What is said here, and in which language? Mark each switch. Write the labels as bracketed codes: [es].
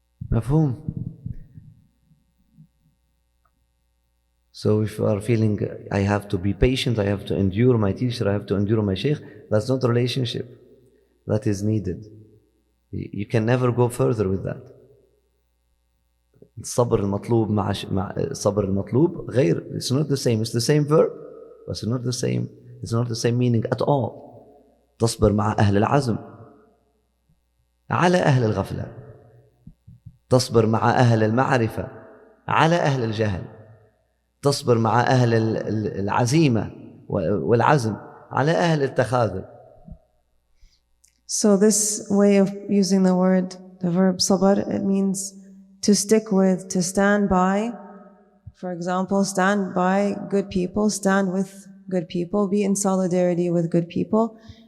[ar] مفهوم. [en] So if you are feeling I have to be patient, I have to endure my teacher, I have to endure my sheikh, that's not a relationship. That is needed. You can never go further with that. [ar] الصبر المطلوب مع الصبر المطلوب غير. [en] It's not the same. It's the same verb, but it's not the same. It's not the same meaning at all. [ar] تصبر مع أهل العزم على أهل الغفلة. تصبر مع أهل المعرفة على أهل الجهل. تصبر مع أهل العزيمة والعزم على أهل التخاذل. [en] So this way of using the verb sabr, it means to stick with, to stand by. For example, stand by good people, stand with good people, be in solidarity with good people.